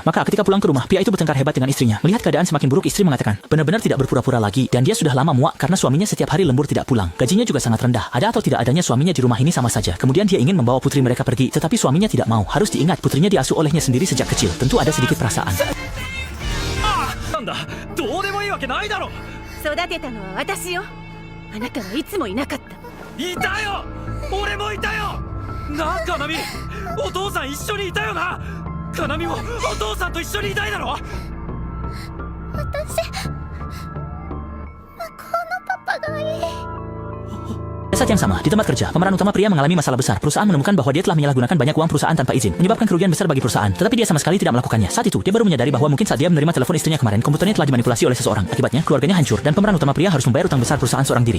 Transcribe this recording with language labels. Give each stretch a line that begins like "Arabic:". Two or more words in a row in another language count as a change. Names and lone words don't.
Indonesian: Maka ketika pulang ke rumah, pria itu bertengkar hebat dengan istrinya. Melihat keadaan semakin buruk, istri mengatakan benar-benar tidak berpura-pura lagi, dan dia sudah lama muak karena suaminya setiap hari lembur tidak pulang. Gajinya juga sangat rendah. Ada atau tidak adanya suaminya di rumah ini sama saja. Kemudian dia ingin membawa putri mereka pergi, tetapi suaminya tidak mau. Harus diingat, putrinya diasuh olehnya sendiri sejak kecil. Tentu ada sedikit perasaan.
Japanese: どうでもいいわけないだろ。育てたのは私よ。あなたはいつもいなかった。いたよ、俺もいたよ。なあカナミ、お父さん一緒にいたよな。カナミもお父さんと一緒にいたいだろ。私、向こうのパパがいい。
Indonesian: Pada saat yang sama, di tempat kerja, pemeran utama pria mengalami masalah besar. Perusahaan menemukan bahwa dia telah menyalahgunakan banyak uang perusahaan tanpa izin, menyebabkan kerugian besar bagi perusahaan. Tetapi dia sama sekali tidak melakukannya. Saat itu, dia baru menyadari bahwa mungkin saat dia menerima telepon istrinya kemarin, komputernya telah dimanipulasi oleh seseorang. Akibatnya, keluarganya hancur dan pemeran utama pria harus membayar utang besar perusahaan seorang diri.